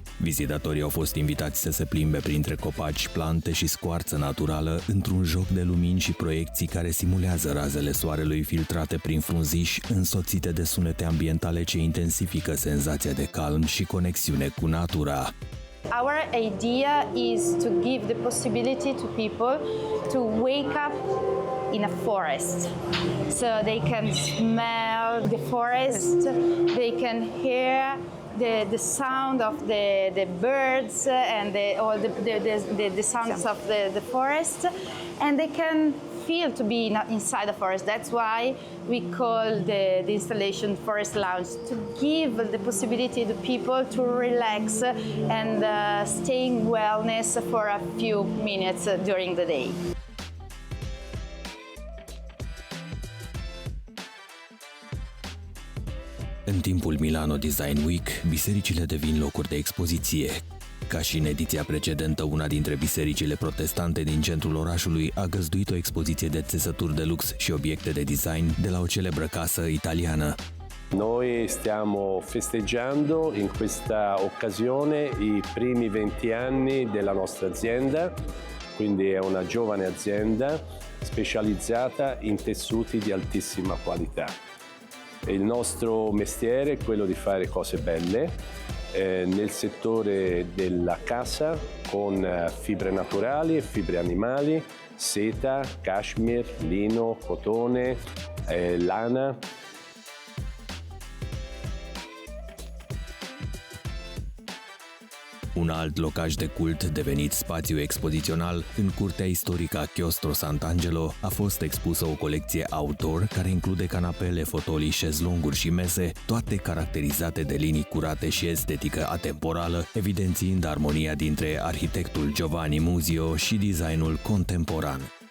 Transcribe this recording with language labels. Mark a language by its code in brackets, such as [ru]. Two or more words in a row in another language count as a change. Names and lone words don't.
[ro] Vizitatorii au fost invitați să se plimbe printre copaci, plante și scoarță naturală într-un joc de lumini și proiecții care simulează razele soarelui filtrate prin frunziși, însoțite de sunete ambientale ce intensifică senzația de calm și conexiune cu natura. [en] Our idea is to give the possibility to people to wake up in a forest, so they can smell the forest, they can hear the sound of the birds and all the sounds of the forest, and they can feel to be inside the forest. That's why we call the installation Forest Lounge, to give the possibility to people to relax and stay in wellness for a few minutes during the day. [ro] În timpul Milano Design Week, bisericile devin locuri de expoziție. Ca și în ediția precedentă, una dintre bisericile protestante din centrul orașului a găzduit o expoziție de țesături de lux și obiecte de design de la o celebră casă italiană. [it] Noi stiamo festeggiando in questa occasione i primi 20 anni della nostra azienda, quindi è una giovane azienda specializzata in tessuti di altissima qualità. Il nostro mestiere è quello di fare cose belle nel settore della casa con fibre naturali e fibre animali, seta, cashmere, lino, cotone, lana. [ro] Un alt locaj de cult, devenit spațiu expozițional, în curtea istorică a Chiostro Sant'Angelo, a fost expusă o colecție outdoor care include canapele, fotolii, șezlonguri și mese, toate caracterizate de linii curate și estetică atemporală, evidențiind armonia dintre arhitectul Giovanni Muzio și designul contemporan.